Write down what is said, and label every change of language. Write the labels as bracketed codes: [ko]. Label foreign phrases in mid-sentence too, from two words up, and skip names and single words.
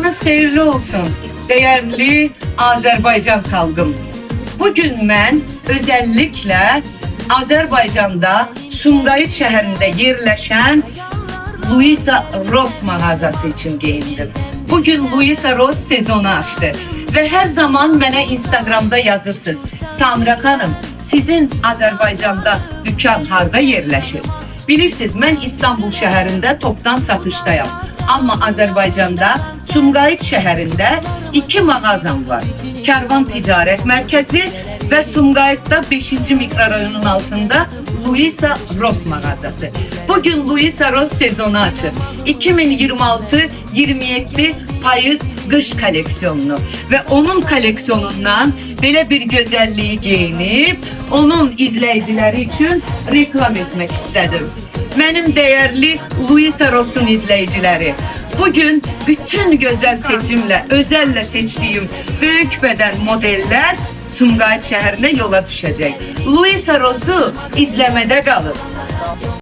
[az] Cumanız xeyirli olsun, değerli Azərbaycan xalqım. Bugün mən özellikle Azərbaycanda Sumqayıt şəhərində yerləşən Luisa Ross mağazası [tr] için giyindim. Bugün Luisa Ross sezonu açtı ve her zaman [az] mənə Instagramda yazırsınız. Samira xanım, sizin Azərbaycanda dükkan harda yerləşir? Bilirsiniz, mən İstanbul şəhərində topdan satışdayım. Amma Azərbaycanda Sumqayıt şəhərində 2 mağazam var. Kərvan Ticarət Mərkəzi və Sumqayıtda 5-ci mikrorayonun altında Luisa Ross mağazası. [tr] Bugün Luisa Ross sezonu açır. [az] 2026-27 payız qış koleksiyonunu ve onun koleksiyonundan belə bir gözəlliyi geyinib, [tr] onun izleyicileri için reklam etmek istedim. Benim değerli Luisa Ross'un izleyicileri, bugün bütün güzel seçimle, özelle seçtiğim büyük beden modeller Sumqayıt [az] şəhərinə yola düşəcək. Luisa Ross'u izləmədə qalın.